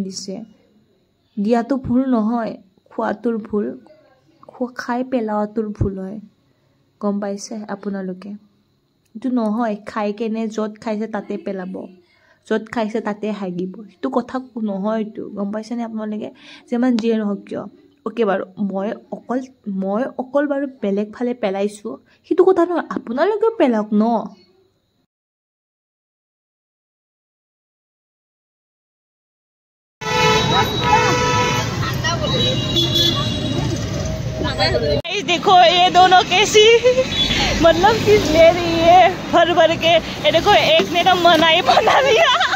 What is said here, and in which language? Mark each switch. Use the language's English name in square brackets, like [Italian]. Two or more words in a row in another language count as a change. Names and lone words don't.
[Assamese] দিছে দিয়াটো ভুল নহয় খোৱাটোৰ ভুল খাই পেলোৱাটোৰ ভুল হয় গম পাইছে আপোনালোকে এইটো নহয় খাই কেনে য'ত খাইছে তাতে পেলাব য'ত খাইছে তাতে হাগিব সেইটো কথা নহয় এইটো গম পাইছেনে আপোনালোকে যিমান যিয়ে নহওক কিয় ওকে বাৰু মই অকল বাৰু বেলেগ ফালে পেলাইছোঁ সেইটো কথা নহয় আপোনালোকে পেলাওক ন [Hindi] देखो ये दोनों कैसी मतलब चीज ले रही है भर के ये देखो एक ने तो मनाई बना दिया